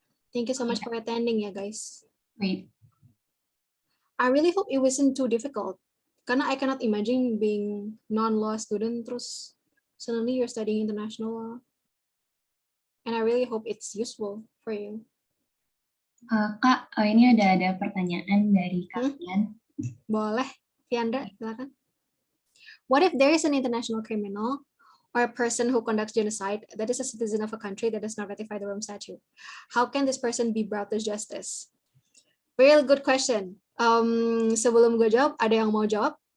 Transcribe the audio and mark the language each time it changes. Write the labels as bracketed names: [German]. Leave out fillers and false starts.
[English] Thank you so much for attending ya guys. Wait. I really hope it wasn't too difficult. [Indonesian] Karena [English] I cannot imagine being non-law student [Indonesian] terus [English] suddenly you're studying international law. And I really hope it's useful for you. [Indonesian] Kak, ini ada pertanyaan dari kalian. Boleh, Fiandra, silakan. [English] What if there is an international criminal or a person who conducts genocide that is a citizen of a country that does not ratify the Rome Statute? How can this person be brought to justice? Real good question. [Indonesian] Sebelum gue jawab, ada yang mau jawab?